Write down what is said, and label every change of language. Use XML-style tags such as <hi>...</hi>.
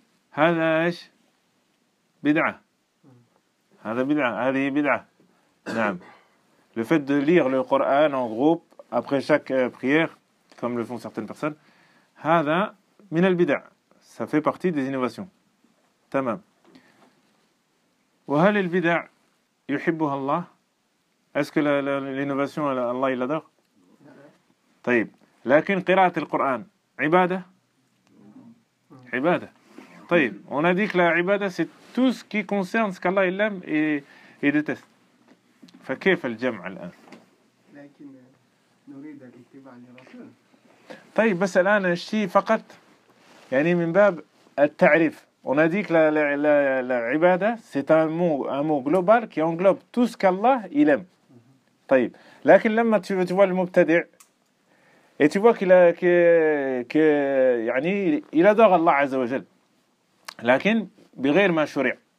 <ar>هذا إيش بدعة هذا بدعة هذه بدعة نعم</ar> <fr>le fait de lire le Coran en groupe après chaque prière comme le font certaines personnes</fr> <ar>هذا من البدع</ar> <fr>ça fait partie des innovations.</fr> <ar>تمام. وهل البدع يحبها الله؟</ar> <fr>Est-ce que l'innovation Allah il adore؟</fr> <ar>طيب. لكن قراءة القرآن عبادة؟ عبادة. طيب.</ar> <fr>On a dit que la عبادة c'est tout ce qui concerne ce qu'Allah il aime et déteste.</fr> <ar>فكيف الجمع الآن؟ لكن نريد الاتباع للرسول. طيب بس الآن الشيء فقط يعني من باب التعريف.</ar> <fr>On a dit que la ibada c'est un mot global qui englobe tout ce qu'Allah il aime.</fr> <ar>طيب. لكن لما</ar> <fr>tu vois le مبتدع et tu vois que يعني il adore Allah عز وجل.</fr> <ar>لكن بغير ما شرع.</ar>